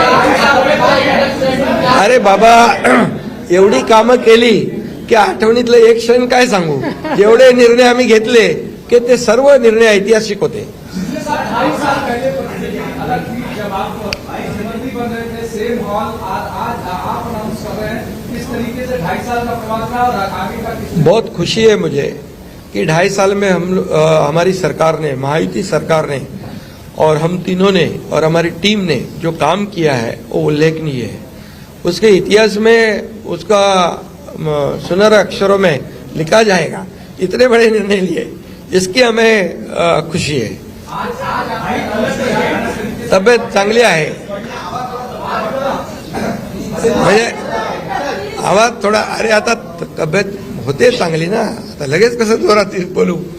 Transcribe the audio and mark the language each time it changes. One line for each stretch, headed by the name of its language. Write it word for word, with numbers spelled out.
Marathi: अरे बाबा, एवढी कामं केली की आठवणीतलं एक क्षण काय सांगू. जेवढे निर्णय आम्ही घेतले की ते सर्व निर्णय ऐतिहासिक होते.
Hindi: सेम हॉल आज आप अनाउंस कर रहे हैं, किस तरीके से ढाई साल का प्रवास रहा और आगे का किस बहुत खुशी है मुझे कि ढाई साल में हम लो- अ, हमारी सरकार ने, महायुति सरकार ने और हम तीनों ने और हमारी टीम ने जो काम किया है वो उल्लेखनीय है. उसके इतिहास में उसका म, सुनहरा अक्षरों में लिखा जाएगा. इतने बड़े निर्णय लिए, इसकी हमें अ, खुशी है. आज आज आप
Marathi: तब्येत चांगली आहे, म्हणजे आवाज थोडा. अरे आता तब्येत होते चांगली ना, आता लगेच कसं जोरात बोलू.